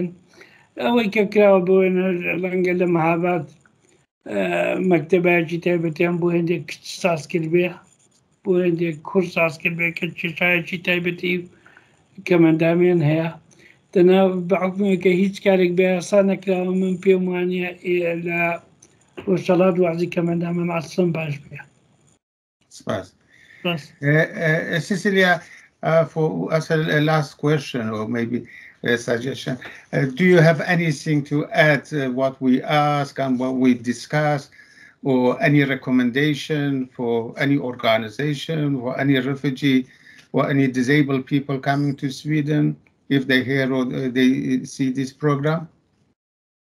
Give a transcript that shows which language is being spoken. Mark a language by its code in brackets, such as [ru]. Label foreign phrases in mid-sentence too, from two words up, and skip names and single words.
[ckb] ئەوەی کە کراوە بۆ ڕەنگە لە مەهاباد مەکتەبایەکی تایبەتیان بۆ هێندێک کچ ساز کرد بێ، بۆ هێندێک کوڕ ساز کرد بێ کە چێشایەکی تایبەتی کەمەندامیان هەیە. دەنا بە حکومێکە هیچ کارێک بە یاسا نەکراوە. من پێم وانە لە ڕۆژهەڵات وازی کەمەندامە ئەسڵەن باش بێ. سپاس. [en] Cecilia, for as a last question or maybe a suggestion, do you have anything to add what we ask and what we discuss, or any recommendation for any organization or any refugee or any disabled people coming to Sweden if they hear or they see this program?